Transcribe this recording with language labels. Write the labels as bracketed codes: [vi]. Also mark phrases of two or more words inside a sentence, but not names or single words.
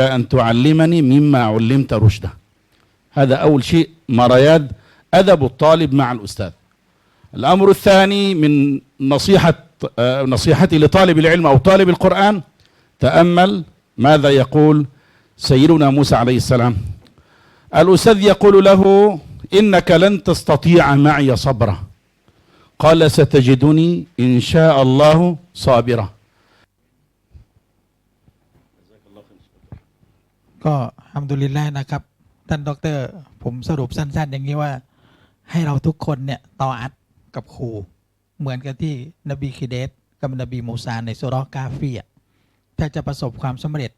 [ar] أن تعلمني مما علمت رشدا هذا أول شيء مرياد أدب الطالب مع الأستاذ الأمر الثاني من نصيحتي لطالب العلم أو طالب القرآن تأمل ماذا يقول سيدنا موسى عليه السلام الأستاذ يقول له إنك لن تستطيع معي صبرا قال ستجدني إن شاء الله صابرا [th] ก็อัลฮัมดุลิลลาห์นะครับท่านดอกเตอรผมสรุปสั้นๆอย่างนี้ว่าให้เราทุกคนเนี่ยตออัดกับครูเหมือนกับที่นบีคิเดสกับนบีมูซาในซูเราะห์กาฟีถ้าจะประสบความสำเร็จ